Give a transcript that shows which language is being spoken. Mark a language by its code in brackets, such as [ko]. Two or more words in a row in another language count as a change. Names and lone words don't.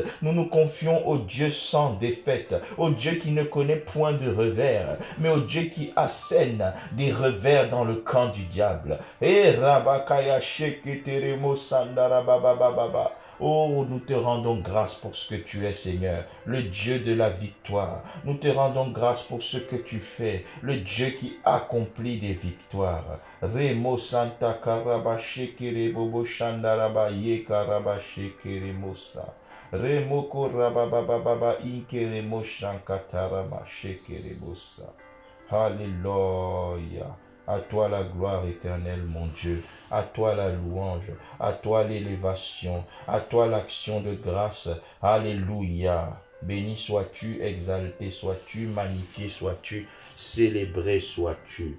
[fr] Nous nous confions au Dieu sans défaite, au Dieu qui ne connaît point de revers, mais au Dieu qui assène des revers dans le camp du diable. Et Rabakaya Sheketeremo Sandarababababa. Oh, nous te rendons grâce pour ce que tu es, Seigneur, le Dieu de la victoire. Nous te rendons grâce pour ce que tu fais, le Dieu qui accomplit des victoires. Remo Santa Karabashekere Bobo Shandaraba Ye Karabashekere Mosa. Remo Korababababa Inkeremo Shankatarama Shekere Mosa. Alléluia. À toi la gloire éternelle, mon Dieu. À toi la louange. À toi l'élévation. À toi l'action de grâce. Alléluia. Béni sois-tu, exalté sois-tu, magnifié sois-tu, célébré sois-tu.